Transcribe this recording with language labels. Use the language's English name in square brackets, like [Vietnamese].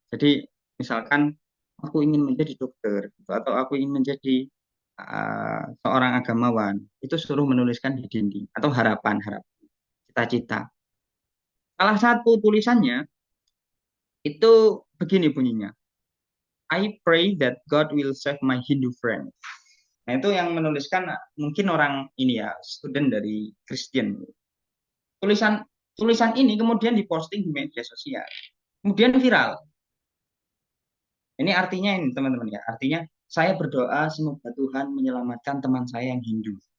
[Indonesian] Jadi misalkan aku ingin menjadi dokter gitu, atau aku ingin menjadi seorang agamawan, itu suruh menuliskan di dinding atau harapan-harapan, cita-cita. Salah satu tulisannya itu begini bunyinya. [English] I pray that God will save my Hindu friend. [Indonesian] Nah, itu yang menuliskan mungkin orang ini ya, student dari Kristen. Tulisan tulisan ini kemudian diposting di media sosial. Kemudian viral. Ini artinya ini teman-teman ya. Artinya saya berdoa semoga Tuhan menyelamatkan teman saya yang Hindu.